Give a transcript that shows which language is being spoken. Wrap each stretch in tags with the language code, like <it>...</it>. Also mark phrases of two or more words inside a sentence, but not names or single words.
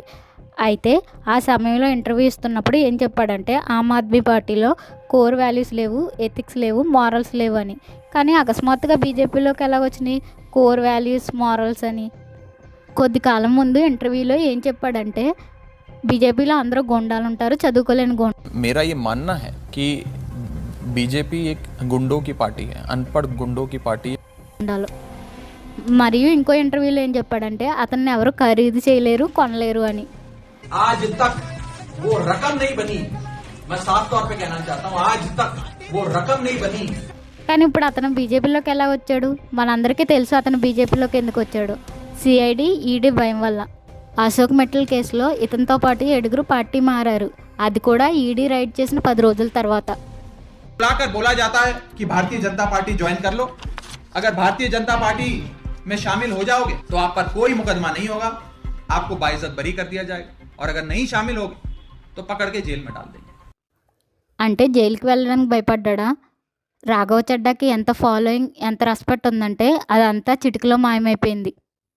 <te>అయితే ఆ సమయంలో ఇంటర్వ్యూ ఇస్తున్నప్పుడు ఏం చెప్పాడంటే ఆమ్ ఆద్మీ పార్టీలో</te> <en>core values</en> <te>లేవు, ఎథిక్స్ లేవు, మారల్స్ లేవు అని. కానీ అకస్మాత్తుగా బీజేపీలోకి ఎలా వచ్చినాయి</te> <en>core values,</en> <te>మారల్స్ అని? కొద్ది కాలం ముందు ఇంటర్వ్యూలో ఏం చెప్పాడంటే బీజేపీలో అందరూ గుండాలు ఉంటారు, చదువుకోలేని</te> <hi>मेरा ये मानना है कि बीजेपी एक गुंडों की पार्टी है, अनपढ़ गुंडों की पार्टी है।</hi> <te>గుండాలు. మరియు ఇంకో ఇంటర్వ్యూలో ఏం చెప్పాడంటే అతన్ని ఎవరు ఖరీదు చేయలేరు, కొనలేరు అని.</te> <hi>आज तक वो रकम नहीं बनी, मैं साफ तौर पे कहना चाहता हूँ, आज तक वो रकम नहीं बनी।</hi> <te>కానీ ఇప్పుడు అతను బీజేపీలోకి ఎలా వచ్చాడు? మనందరికీ తెలుసు అతను బీజేపీలోకి ఎందుకు వచ్చాడు. సిఐడి, ఈడీ భయం వల్ల. అశోక్ మెటల్ కేసులో ఇతనితో పాటు 7 పార్టీ మారారు. అది కూడా ఈడీ రైడ్ చేసిన 10 రోజుల తర్వాత.</te> <hi>बुलाकर बोला जाता है कि भारतीय जनता पार्टी ज्वाइन कर लो, अगर भारतीय जनता पार्टी में शामिल हो जाओगे तो आप पर कोई मुकदमा नहीं होगा, आपको बाइज्जत बरी कर दिया जाएगा, और अगर नहीं शामिल होगे तो पकड़ के जेल में डाल देंगे।</hi> <te>అంటే జైలుకి వెళ్ళడానికి భయపడ్డా? రాఘవ్ చడ్డాకి ఎంత ఫాలోయింగ్, ఎంత రెస్పెక్ట్ ఉందంటే అదంతా చిటికలో మాయమైపోయింది.</te>